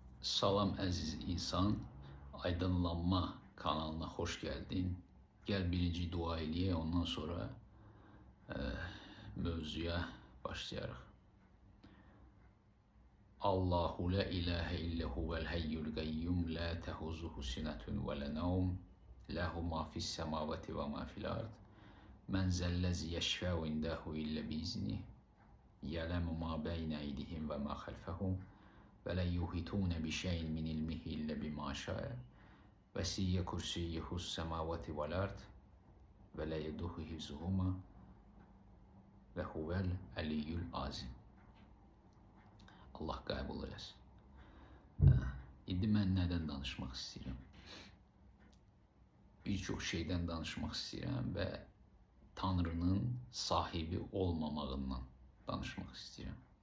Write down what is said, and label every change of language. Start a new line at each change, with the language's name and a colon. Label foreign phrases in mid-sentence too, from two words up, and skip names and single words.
Azerbaijani: Salam əziz insan, Aydınlanma kanalına hoş geldin. Gel birinci dua eləyək, ondan sonra mövzuya başlayarıq.
Arabic: الله لا إله إلا هو الحي القيوم لا تأخذه سنة ولا نوم له ما في السماوات وما في الأرض من ذا الذي يشفع عنده إلا بإذنه يعلم ما بين أيديهم وما خلفهم ولا يحيطون بشيء من علمه إلا بما شاء وسع كرسيه السماوات والأرض ولا يؤوده حفظهما وهو العلي العظيم.
Azerbaijani: Allah qəbul eləsin. İndi mən nədən danışmaq istəyirəm? Bir çox şeydən danışmaq istəyirəm və Tanrının sahibi olmamağından danışmaq istəyirəm.